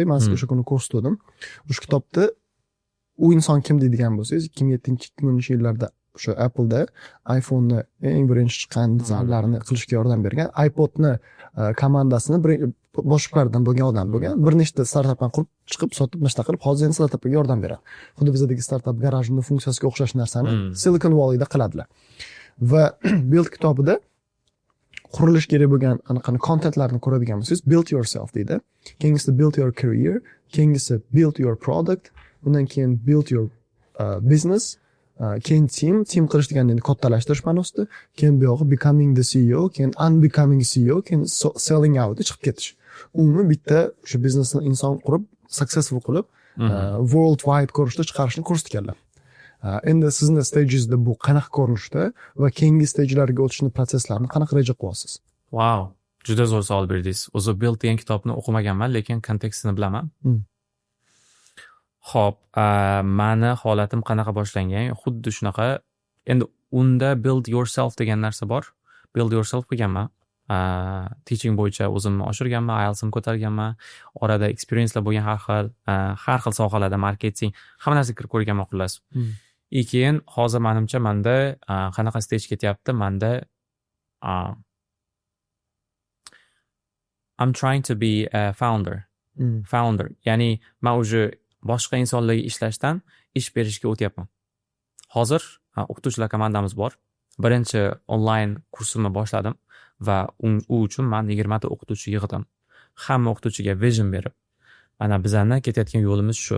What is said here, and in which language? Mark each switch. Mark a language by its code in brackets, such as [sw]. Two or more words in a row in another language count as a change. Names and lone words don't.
[uz] Men sizga o'sha kuni ko'rsatdim. O'sha kitobda u inson kim deydigan bo'lsangiz, 2007-2010-yillarda o'sha Apple'da iPhone'ni eng birinchi chiqqan dizaynlarini qilishga yordam bergan, iPod'ni komandasini boshqalardan bo'lgan odam bo'lgan. Bir nechta startapni qurib chiqib, sotib, nashta qilib, hozir endi startapga yordam beradi. Xuddi bizdagi startap garajning funksiyasiga o'xshash narsani Silicon Valleyda qiladilar. Va Build kitobida qurilish kerak bo'lgan anaqani kontentlarni ko'radigan bo'lsangiz, [en] build yourself deydi. Keyingisi build your career, keyingisi build your product, [uz] undan keyin [en] build your business, [uz] keyin team qilish degan endi kattalashtirish ma'nosida, keyin bu yog'i [en] becoming the CEO, [uz] keyin [en] unbecoming CEO, [uz] keyin [en] selling out [uz] chiqib ketish. Umuman bitta o'sha biznesni inson qurib, successful qilib, [en] world wide [uz] ko'rishda chiqarishni ko'rsatganlar. Endi sizni stagingizda bu qanaqa ko'rinishda va keyingi stagelarga o'tishni proseslarni qanaqa reja qilyapsiz? Wow, juda zo'r savol berdingiz. O'zi Build degan kitobni o'qimaganman, lekin kontekstini bilaman. Xo'p, meni holatim qanaqa boshlangan? Xuddi shunaqa. Endi unda [en] build yourself [uz] degan narsa bor. [en] Build yourself qilganman. [uz] teaching bo'yicha o'zimni oshirganman, IELTS'imni ko'targanman, orada experiencelar bo'lgan har xil sohalarda marketing, hamma narsa kirib ko'rganman xullas. Keyin hozir menimcha menda qanaqa stage ketyapti, menda [en] I'm trying to be a founder. [uz] Ya'ni men уже boshqa insonlarga ishlashdan ish berishga o'tyapman. Hozir o'qituvchilar komandamiz bor. Birinchi onlayn kursimni boshladim va u uchun men 20 ta o'qituvchi yig'dim. Hamma o'qituvchiga vision berib, mana bizlarni ketayotgan yo'limiz shu.